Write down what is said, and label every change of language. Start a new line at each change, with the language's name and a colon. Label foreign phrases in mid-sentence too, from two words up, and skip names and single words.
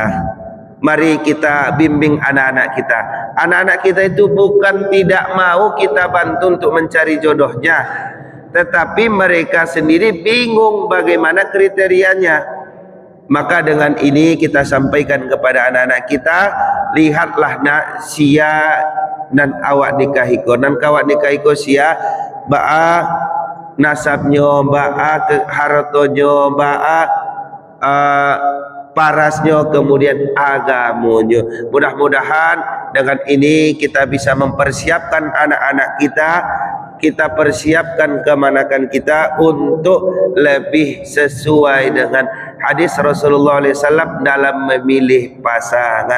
Indonesian: Mari kita bimbing anak-anak kita. Anak-anak kita itu bukan tidak mau kita bantu untuk mencari jodohnya, tetapi mereka sendiri bingung bagaimana kriterianya. Maka dengan ini kita sampaikan kepada anak-anak kita, lihatlah nak
Minangkabau: sia dan awak nikahiko, dan kawak nikahiko sia ba'a nasabnya, ba'a hartonya, ba'a parasnya, kemudian agamonya.
Indonesian: Mudah-mudahan dengan ini kita bisa mempersiapkan anak-anak kita, kita persiapkan kemanakan kita untuk lebih sesuai dengan hadis Rasulullah SAW dalam memilih pasangan.